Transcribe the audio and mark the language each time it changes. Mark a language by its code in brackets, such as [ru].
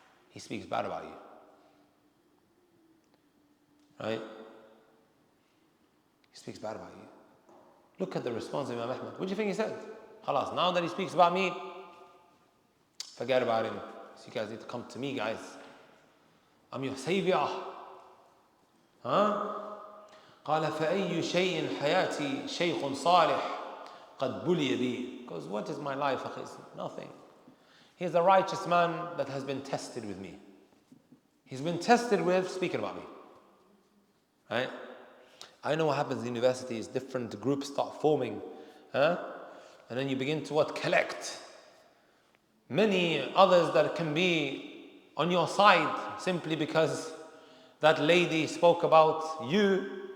[en] He speaks bad about you. Right? He speaks bad about you. Look at the response of Imam Ahmad. What do you think he said? Khalas, now that he speaks about me, forget about him. So you guys need to come to me, guys. I'm your savior. Huh? [ar] قال فأي شيء حياتي شيخ صالح قد بلي بي. [en] Because what is my life? Nothing. He's a righteous man that has been tested with me. He's been tested with speaking about me. Right? I know what happens in universities. Different groups start forming. Huh? And then you begin to collect many others that can be on your side simply because that lady spoke about you.